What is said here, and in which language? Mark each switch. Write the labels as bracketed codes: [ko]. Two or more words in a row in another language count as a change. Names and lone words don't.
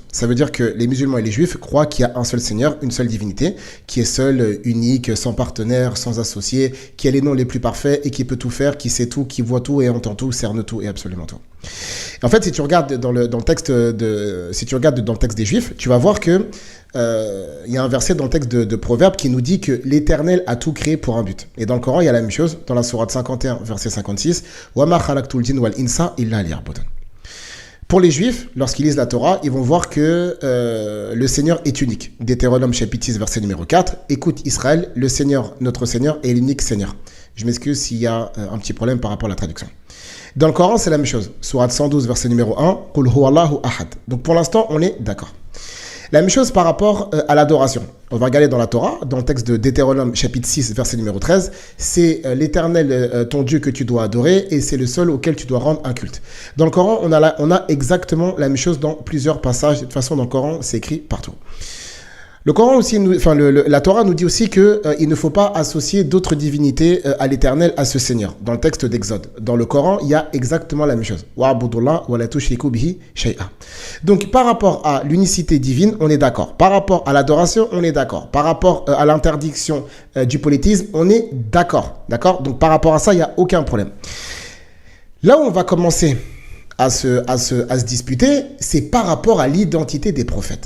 [fr] Ça veut dire que les musulmans et les juifs croient qu'il y a un seul Seigneur, une seule divinité, qui est seul, unique, sans partenaire, sans associé, qui a les noms les plus parfaits et qui peut tout faire, qui sait tout, qui voit tout et entend tout, cerne tout et absolument tout. En fait, si tu regardes dans le texte des Juifs, tu vas voir que il y a un verset dans le texte de Proverbes qui nous dit que l'Éternel a tout créé pour un but. Et dans le Coran, il y a la même chose dans la sourate 51, verset 56. [ar] وما خلقت الجن والإنس إلا ليعبدون. [fr] Pour les Juifs, lorsqu'ils lisent la Torah, ils vont voir que le Seigneur est unique. Deutéronome chapitre 6, verset numéro 4. Écoute Israël, le Seigneur, notre Seigneur, est l'unique Seigneur. Je m'excuse s'il y a un petit problème par rapport à la traduction. Dans le Coran, c'est la même chose. Sourate 112, verset numéro 1. [ar] قل هو الله أحد. [fr] Donc pour l'instant, on est d'accord. La même chose par rapport à l'adoration. On va regarder dans la Torah, dans le texte de Deutéronome chapitre 6, verset numéro 13. C'est l'Éternel, ton Dieu, que tu dois adorer et c'est le seul auquel tu dois rendre un culte. Dans le Coran, on a exactement la même chose dans plusieurs passages. De toute façon, dans le Coran, c'est écrit partout. Le Coran aussi, la Torah nous dit aussi qu'il ne faut pas associer d'autres divinités à l'Éternel, à ce Seigneur. Dans le texte d'Exode. Dans le Coran, il y a exactement la même chose. [ar] واعبدوا الله ولا تشركوا به شيئا. [fr] Donc, par rapport à l'unicité divine, on est d'accord. Par rapport à l'adoration, on est d'accord. Par rapport à l'interdiction du polythéisme, on est d'accord. D'accord? Donc, par rapport à ça, il n'y a aucun problème. Là où on va commencer à se disputer, c'est par rapport à l'identité des prophètes.